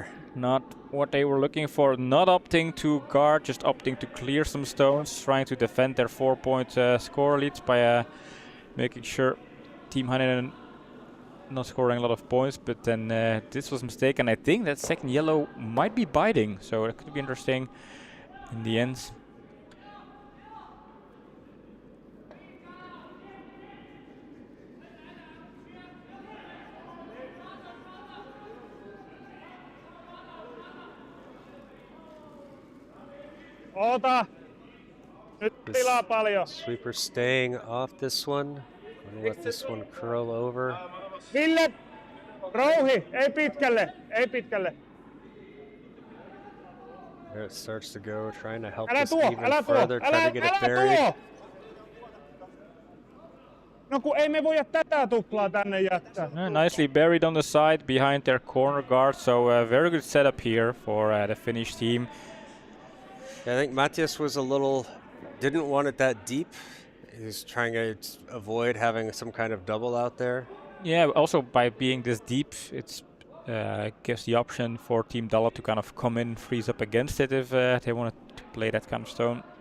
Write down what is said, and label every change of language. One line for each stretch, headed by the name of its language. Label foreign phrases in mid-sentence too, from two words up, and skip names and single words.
English: Not what they were looking for. Not opting to guard, just opting to clear some stones, trying to defend their 4-point score leads by making sure Team Hänninen not scoring a lot of points. But then this was a mistake, and I think that second yellow might be biting, so it could be interesting in the end.
Finnish: Oota! Nyt tilaa paljon.
English: Sweeper staying off this one. Gonna let this one curl over.
Finnish: Ville! Rouhi! Ei pitkälle!
English: There it starts to go, trying to help
Finnish: Älä
English: this
Finnish: tuo!
English: even further, trying to get it buried.
Finnish: No kun ei me voida tätä tuplaa tänne jättää.
English: Nicely buried on the side behind their corner guard, so a very good setup here for the Finnish team. I think Matthias was didn't want it that deep. He's trying to avoid having some kind of double out there. Yeah, also by being this deep, it gives the option for Team Dalle to kind of come in, freeze up against it if they want to play that kind of stone.